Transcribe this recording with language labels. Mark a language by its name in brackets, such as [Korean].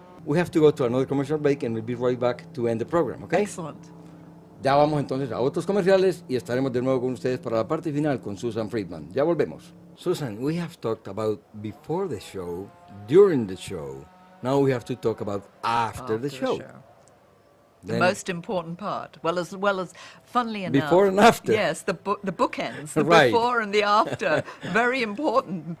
[English] We have to go to another commercial break and we'll be right back to end the program, okay? Excellent. [Spanish] Ya vamos entonces a otros comerciales y estaremos de nuevo con ustedes para la parte final con Susan Friedman. Ya volvemos. [English] Susan, we have talked about before the show, during the show. Now we have to talk about after the show. The most important part. Well as funnily enough. Before and after. Yes, the bookends, the right. Before and the after. Very important.